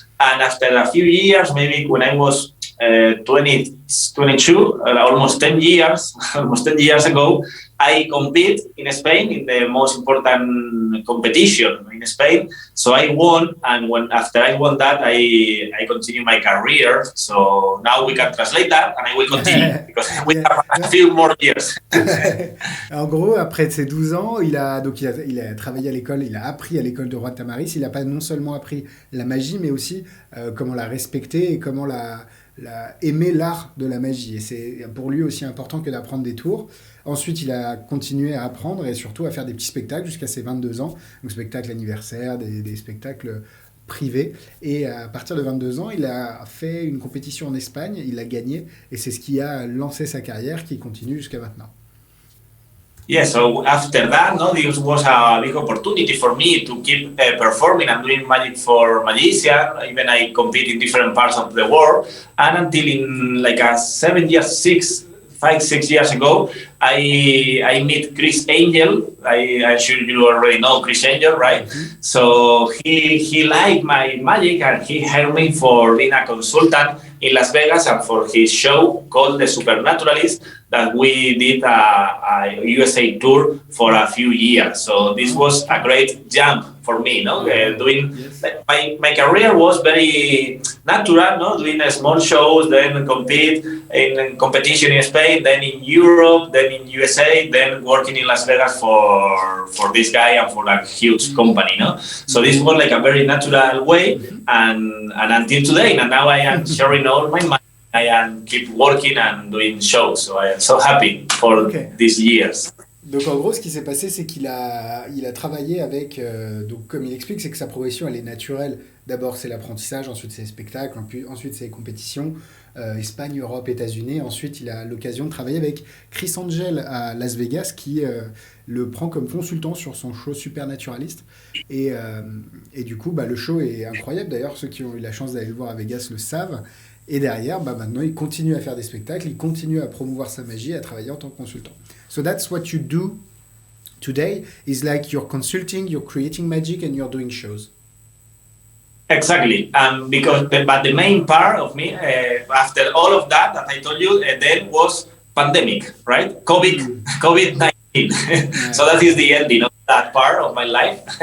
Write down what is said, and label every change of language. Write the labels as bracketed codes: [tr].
[en] And after a few years, maybe when I was 22, almost 10 years ago, I compete in Spain in the most important competition in Spain. So I won, and after I won that, I continued my career. So now we can translate that, and I will continue because we have a few more years. [fr] En gros, après ses 12 ans, il a travaillé à l'école, il a appris à l'école de Juan Tamarit. Il a pas non seulement appris la magie, mais aussi comment la respecter et comment aimer l'art de la magie. Et c'est pour lui aussi important que d'apprendre des tours. Ensuite, il a continué à apprendre et surtout à faire des petits spectacles jusqu'à ses 22 ans. Donc, spectacles anniversaires, des spectacles privés. Et à partir de 22 ans, il a fait une compétition en Espagne, il a gagné. Et c'est ce qui a lancé sa carrière qui continue jusqu'à maintenant. [en] Yeah, so after that, no, this was a big opportunity for me to keep performing and doing magic for magician. Even I compete in different parts of the world, and until in like a 7 years, 6 ago, I meet Chris Angel. I'm sure you already know Chris Angel, right? Mm-hmm. So he liked my magic and he hired me for being a consultant in Las Vegas and for his show called The Supernaturalist that we did a USA tour for a few years. So this was a great jump for me, no? Doing Yes. my career was very natural, no? Doing small shows, then compete in competition in Spain, then in Europe, then in USA, then working in Las Vegas for this guy and for a huge company, no? So this was like a very natural way, and until today, and now I am sharing all my money. I am keep working and doing shows, so I am so happy for Ok. these years. [fr] Donc en gros, ce qui s'est passé, c'est qu'il a travaillé avec, donc comme il explique, c'est que sa progression, elle est naturelle. D'abord, c'est l'apprentissage, ensuite c'est les spectacles, ensuite c'est les compétitions, Espagne, Europe, États-Unis. Ensuite, il a l'occasion de travailler avec Chris Angel à Las Vegas, qui le prend comme consultant sur son show Supernaturalist. Et du coup, bah, le show est incroyable. D'ailleurs, ceux qui ont eu la chance d'aller le voir à Vegas le savent. Et derrière, bah, maintenant, il continue à faire des spectacles, il continue à promouvoir sa magie, à travailler en tant que consultant. [en] So that's what you do today, is like you're consulting, you're creating magic, and you're doing shows. Exactly, but the main part of me after all of that I told you, then was pandemic, right? COVID-19. So that is the ending of that part of my life.